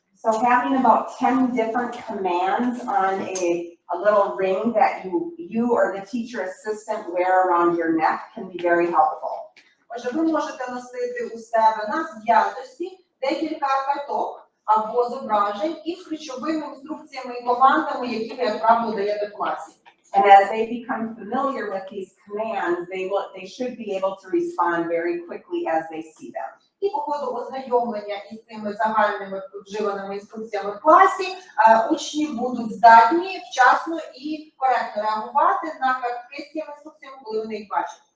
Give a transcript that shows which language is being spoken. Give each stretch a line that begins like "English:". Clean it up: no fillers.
English: So having about 10 different commands on a little ring that you or the teacher assistant wear around your neck can be very helpful.
Ukrainian: Отже, ви можете носити у себе на зв'язочці декілька карток або зображень із ключовими інструкціями і командами, які ви, як правило, даєте в класі.
English: And as they become familiar with these commands, they should be able to respond very quickly as they see them.
Ukrainian: І по ходу ознайомлення із цими загальними вживаними інструкціями в класі учні будуть здатні вчасно і коректно реагувати на картки з цими інструкціями, коли вони їх бачать.